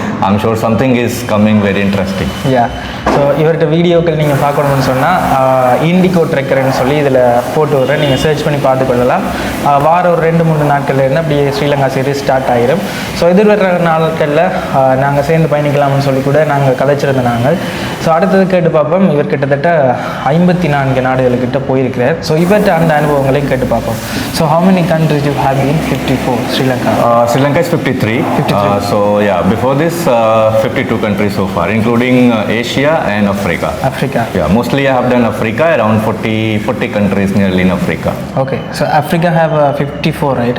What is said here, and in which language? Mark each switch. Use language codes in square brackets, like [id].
[en] I'm sure something is coming very interesting. Yeah. [ta] So இவர்கிட்ட வீடியோக்கள் நீங்கள் பார்க்கணும்னு சொன்னால் இண்டிகோ ட்ரெக்கர்னு சொல்லி இதில் போட்டு விட்றேன், நீங்கள் சர்ச் பண்ணி பார்த்துக்கொள்ளலாம். வாரம் ஒரு 2-3 நாட்கள்ல இருந்து அப்படியே ஸ்ரீலங்கா சீரீஸ் ஸ்டார்ட் ஆகிடும். ஸோ எதிர்வர நாட்களில் நாங்கள் சேர்ந்து பயணிக்கலாம்னு சொல்லி கூட நாங்கள் கதைச்சிருந்த நாங்கள். ஸோ அடுத்தது கேட்டு பார்ப்போம். இவர் கிட்டத்தட்ட 54 நாடுகளுக்கிட்ட போயிருக்கிறார். ஸோ இவர்கிட்ட அந்த அனுபவங்களையும் கேட்டு பார்ப்போம். [en] So how many countries you have been? 54. Sri Lanka. Sri Lanka is 53. So yeah, before this 52 countries so far, including Asia and Africa. Yeah, mostly I have done Africa, around 40 countries nearly in Africa. Okay, so Africa have 54, right?